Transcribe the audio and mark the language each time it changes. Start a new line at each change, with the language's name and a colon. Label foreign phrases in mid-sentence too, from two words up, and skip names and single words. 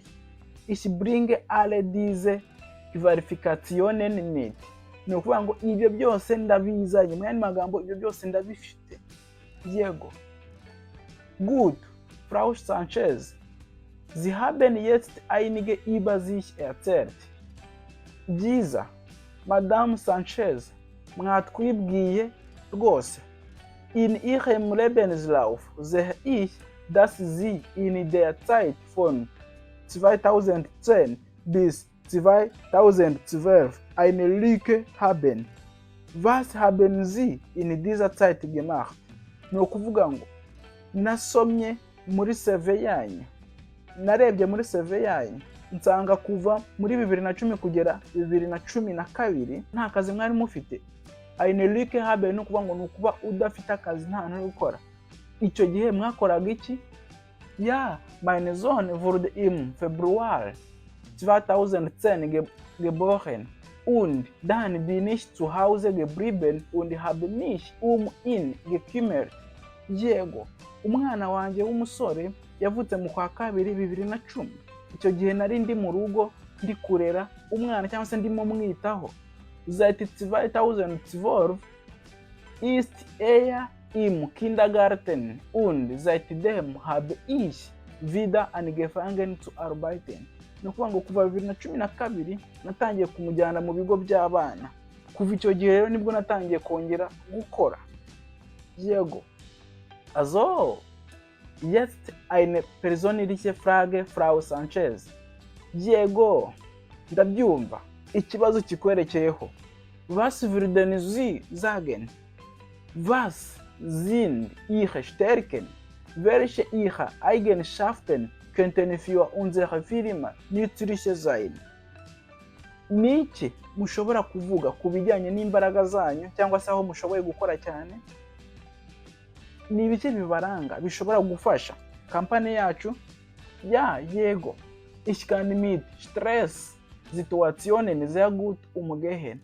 German: Ich bringe alle diese Qualifikationen mit.
Kinyarwanda: Ni ukuvuga ngo ibyo byose ndabizanye. Mu yandi magambo, ibyo byose ndabifite. Yego.
German: Gut, Frau Sanchez, Sie haben jetzt einige über sich erzählt.
Kinyarwanda: Byiza, Madame Sanchez, mwatwibwiye rwose.
German: In Ihrem Lebenslauf sehe ich, dass Sie in der Zeit von 2010 bis 2012 eine Lücke haben. Was haben Sie in dieser Zeit gemacht?
Kinyarwanda: Ni ukuvuga ngo nasomye muri CV yanyu, narebye muri CV yanyu, nsanga kuva muri 2010 kugera 2012 nta kazi mwari mufite.
German: Eine Lücke haben
Kinyarwanda: ni ukuvuga ngo ni ukuba udafite akazi, nta hantu uri gukora. Icyo gihe mwakoraga iki?
German: Ja, meine Sohn wurde im Februar 2010 geboren und dann bin ich zu Hause geblieben und habe mich ihn gekümmert.
Kinyarwanda: Yego, umwana wanjye w'umusore yavutse mu kwa kabiri 2010. Icyo gihe nari ndi mu rugo ndi kurera umwana cyangwa se ndimo mwitaho.
German: Seit 2012 ist im Kindergarten und seitdem habe ich wieder angefangen zu arbeiten.
Kinyarwanda: Ni ukuvuga ngo kuva 2012 natangiye kumujyana mu bigo by'abana. Kuva icyo gihe rero nibwo natangiye kongera gukora. Yego.
German: Also, jetzt eine persönliche Frage, Frau Sanchez.
Kinyarwanda: Yego, ndabyumva. Ikibazo kikwerekeyeho.
German: Was würden Sie sagen? Was sind Ihre Stärken? Welche Ihre Eigenschaften könnten für unsere Firma nützlich sein?
Kinyarwanda: Niki mushobora kuvuga ku bijyanye n'imbaraga zanyu cyangwa se aho mushoboye gukora cyane? Ni ibiki bibaranga bishobora gufasha kampani yacu? Ja, yego.
German: Ich kann mit Stress-Situationen sehr gut umgehen.